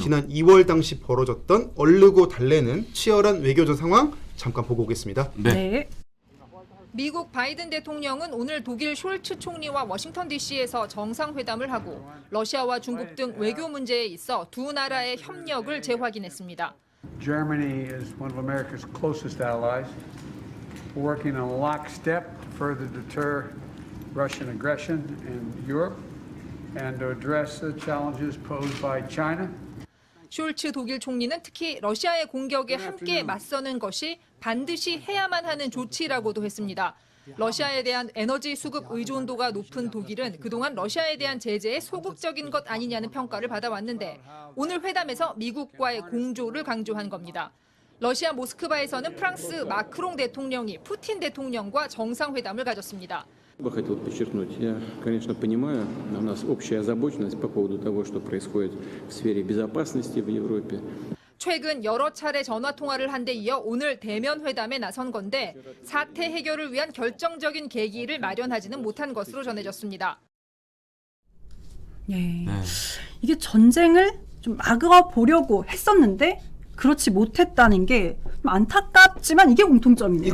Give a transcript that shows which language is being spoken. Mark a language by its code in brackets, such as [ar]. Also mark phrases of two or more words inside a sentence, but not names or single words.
[ko] 지난 2월 당시 벌어졌던 얼르고 달래는 치열한 외교적 상황 잠깐 보고 오겠습니다. 네. 미국 바이든 대통령은 오늘 독일 숄츠 총리와 워싱턴 DC에서 정상회담을 하고 러시아와 중국 등 외교 문제에 있어 두 나라의 협력을 재확인했습니다. [en] Germany is one of America's closest allies. We're working in lockstep to further deter Russian aggression in Europe and to address the challenges posed by China. [ko] 숄츠 독일 총리는 특히 러시아의 공격에 함께 맞서는 것이 반드시 해야만 하는 조치라고도 했습니다. 러시아에 대한 에너지 수급 의존도가 높은 독일은 그동안 러시아에 대한 제재에 소극적인 것 아니냐는 평가를 받아왔는데 오늘 회담에서 미국과의 공조를 강조한 겁니다. 러시아 모스크바에서는 프랑스 마크롱 대통령이 푸틴 대통령과 정상회담을 가졌습니다. [ru] Я хотел подчеркнуть, я, конечно, понимаю, у нас общая озабоченность по поводу того, что происходит в сфере безопасности в Европе. [ko] 최근 여러 차례 전화 통화를 한 데 이어 오늘 대면 회담에 나선 건데 사태 해결을 위한 결정적인 계기를 마련하지는 못한 것으로 전해졌습니다. 네. 이게 전쟁을 좀 막아보려고 했었는데 그렇지 못했다는 게 좀 안타깝지만 이게 공통점이네요.